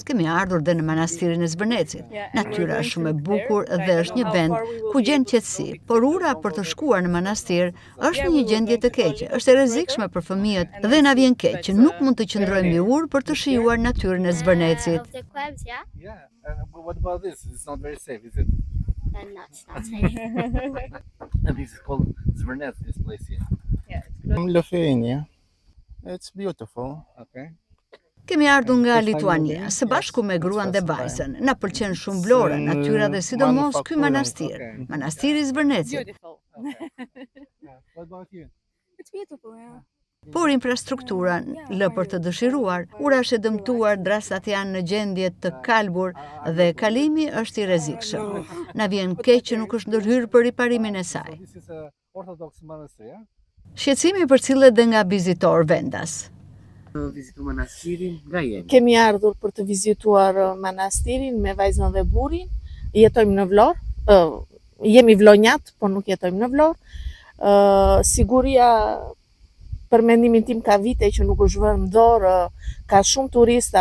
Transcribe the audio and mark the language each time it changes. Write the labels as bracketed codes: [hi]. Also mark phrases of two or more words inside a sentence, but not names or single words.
[sq] Kemi ardhur dhe në manastirin e Zvërnecit. Natyra është shumë e bukur dhe është një vend ku gjen qetësi, por ura për të shkuar në manastir është në një gjendje të keqe. Është e rrezikshme për fëmijët dhe na vjen keq që nuk mund të qëndrojmë mbi urë për të shijuar natyrën e Zvërnecit. [en] Yeah, but what about this? It's not very safe, is it? No, it's not safe. And this is called Zvernets, this place here. Lithuania. It's beautiful. Okay. [sq] Kemi ardhur nga Lituania, së bashku me gruan dhe vajzën. Na pëlqen shumë Vlora, natyra dhe sidomos ky manastir, manastiri i Zvërnecit. [en] Beautiful. What about you? It's beautiful, yeah. [sq] Por infrastruktura lë për të dëshiruar, ura është e dëmtuar, drastat janë në gjendje të kalbur dhe kalimi është i rrezikshëm. Na vjen keq që nuk është ndërhyrë për riparimin e saj. [en] This is a Orthodox monastery, yeah? [sq] Shqetësimi përcillet dhe nga vizitor vendas. Vizitu manastirin nga jemi. Kemi ardhur për të vizituar manastirin me vajzën dhe burrin. Jetojmë në Vlorë, jemi vlonjat, por nuk jetojmë në Vlorë. Siguria për mendimin tim ka vite që nuk është vënë në dorë, ka shumë turista.